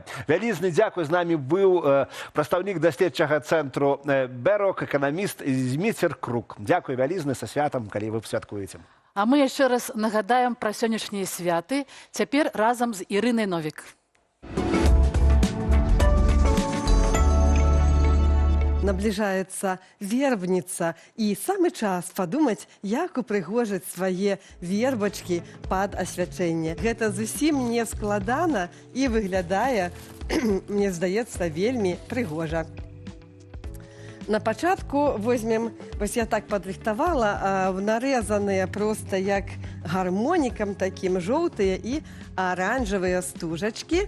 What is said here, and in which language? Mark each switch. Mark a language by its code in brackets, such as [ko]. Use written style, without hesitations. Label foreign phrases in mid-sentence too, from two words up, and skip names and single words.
[be] Вялізны дзякуй, з намі быў прадстаўнік даследчага цэнтру Бэрок, эканаміст Зміцер Крук. Дзякуй вялізны, са святам, калі вы святкуеце. А мы яшчэ раз нагадаем пра сённяшнія святы, цяпер разам з Ірынай Новік. [ru] Наближается вербница, и самый час подумать, [be] як упрыгожыць свае вербачкі пад асвячэнне. Гэта зусім не складана і выглядае, мне здаецца, вельмі прыгожа. На пачатку возьмем, вось я так падрыхтавала, нарэзаныя проста як гармонікам такім жоўтыя і аранжавыя стужачкі.